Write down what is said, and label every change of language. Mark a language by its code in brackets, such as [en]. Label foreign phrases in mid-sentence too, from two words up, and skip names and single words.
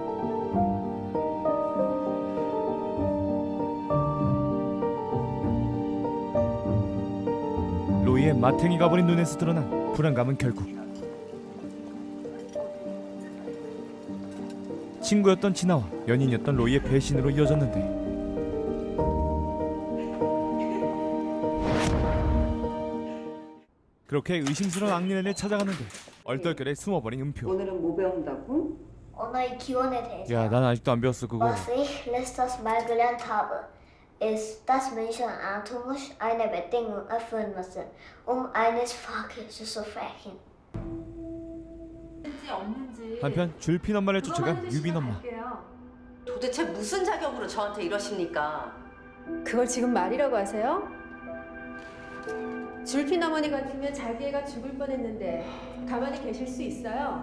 [ko] 로이의 마탱이가 버린 눈에서 드러난 불안감은 결국 친구였던 진아와 연인이었던 로이의 배신으로 이어졌는데, 그렇게 의심스러운 앙리네를 찾아가는데 얼떨결에 숨어버린 은표. 오늘은 뭐 배운다고? 언어의 기원에 대해서 야, 난 아직도 안 배웠어 그거. [de] Was ich letztes Mal gelernt habe, ist, dass Menschen anatomisch eine Bedingung erfüllen müssen, eines Volkes zu sprechen. [ko] 한편 줄핀 엄마를 쫓아간 유빈 엄마. 도대체 무슨 자격으로 저한테 이러십니까? 그걸 지금 말이라고 하세요? 줄핀 어머니 같으면 자기 애가 죽을 뻔했는데 가만히 계실 수 있어요?